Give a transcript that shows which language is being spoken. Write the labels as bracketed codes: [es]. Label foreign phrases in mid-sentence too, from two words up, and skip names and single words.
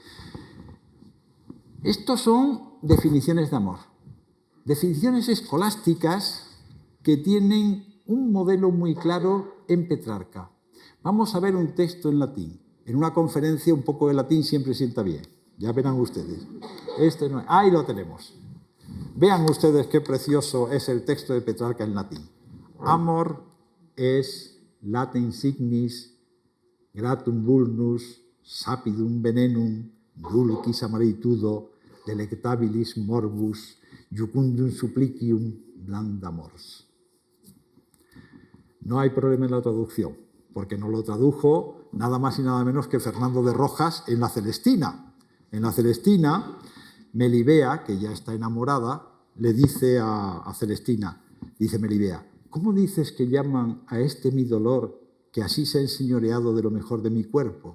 [es] Estos son definiciones de amor, definiciones escolásticas que tienen un modelo muy claro en Petrarca. Vamos a ver un texto en latín. En una conferencia un poco de latín siempre sienta bien. Ya verán ustedes. Ahí lo tenemos. Vean ustedes qué precioso es el texto de Petrarca en latín. [la] Amor es laten signis gratum vulnus sapidum venenum dulcis amaritudo delectabilis morbus jucundum supplicium blanda mors. [es] No hay problema en la traducción, porque nos lo tradujo nada más y nada menos que Fernando de Rojas en la Celestina. En la Celestina, Melibea, que ya está enamorada, le dice a Celestina, dice Melibea: ¿cómo dices que llaman a este mi dolor que así se ha enseñoreado de lo mejor de mi cuerpo?